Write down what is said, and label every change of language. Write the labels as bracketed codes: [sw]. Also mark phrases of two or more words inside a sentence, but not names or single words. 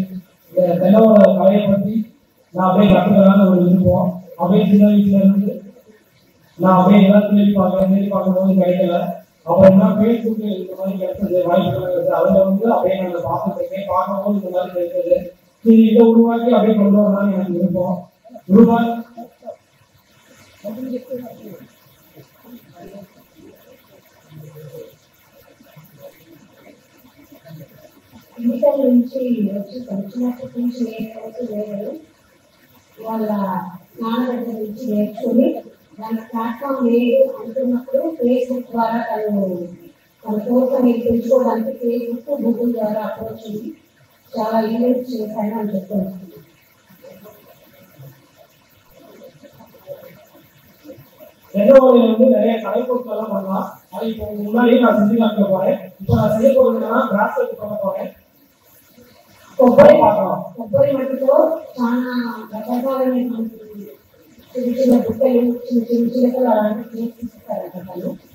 [ta] இந்த தென்னையோட கலையை பற்றி நான் அப்படியே கற்றுக்கலான்னு ஒரு விருப்பம். அப்படியே சின்ன வயசுல இருந்து நான் அப்படியே எல்லாம் தேடி பார்க்கும்போது கிடைக்கல. அப்புறம் என்ன ஃபேஸ்புக் இந்த மாதிரி கிடைச்சது, வாய்ப்புகள் கிடைச்சது. அதில் அப்படியே நாங்கள் பார்த்துட்டு இருக்கேன். பார்க்கும்போது இந்த மாதிரி கிடைச்சது. சரி, இதை உருவாக்கி அப்படியே கொண்டு வரலாம்னு எனக்கு விருப்பம். [te] ఇంటర్ నుంచి వచ్చి వచ్చినప్పటి నుంచి నేర్చుకోవచ్చు లేదు. వాళ్ళ నాన్న దగ్గర నుంచి నేర్చుకుని దాని ప్లాట్ఫామ్ లేదు అంటున్నప్పుడు ఫేస్బుక్ ద్వారా తన కోరికని పెంచుకోవడానికి ఫేస్బుక్ గూగుల్ ద్వారా అప్రోచ్ అయ్యి చాలా ఈవెంట్స్ చేశాను అని చెప్తున్నాను. [ta] தென்னோடையில நிறைய கலைப்பொருட்கள்லாம் பண்ணலாம். அது இப்போ முன்னாடியே நான் செஞ்சு காமிக்க போறேன். இப்போ நான் செய்ய போறதுன்னா பிராஸ்லெட் பண்ண போறேன். [te] కొబ్బరి మట్టితో చాలా రకరకాలైన చిన్న చిన్న బుట్టలు చిన్న చిన్న చిలకలు అలాంటివి చేసిస్తారు అతను.